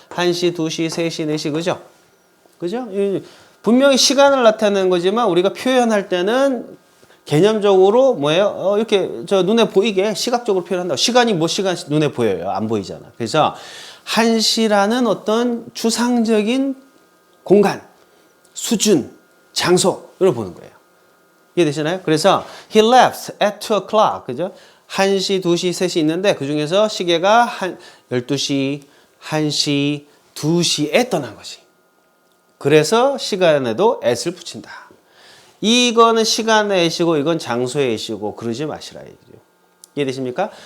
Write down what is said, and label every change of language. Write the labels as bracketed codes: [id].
[ko] 1시, 2시, 3시, 4시 그죠? 그죠? 분명히 시간을 나타내는 거지만 우리가 표현할 때는 개념적으로 뭐예요? 이렇게 저 눈에 보이게 시각적으로 표현한다. 시간이 뭐 시간 눈에 보여요? 안 보이잖아. 그래서 1시라는 어떤 추상적인 공간, 수준, 장소를 보는 거예요. 이해되시나요? 그래서 [en] he left at 2 o'clock. [ko] 그죠? 1시, 2시, 3시 있는데 그 중에서 시계가 12시, 1시, 2시에 떠난 거지. 그래서 시간에도 S를 붙인다. 이거는 시간의 S이고 이건 장소의 S이고 그러지 마시라 얘기죠. 이해되십니까?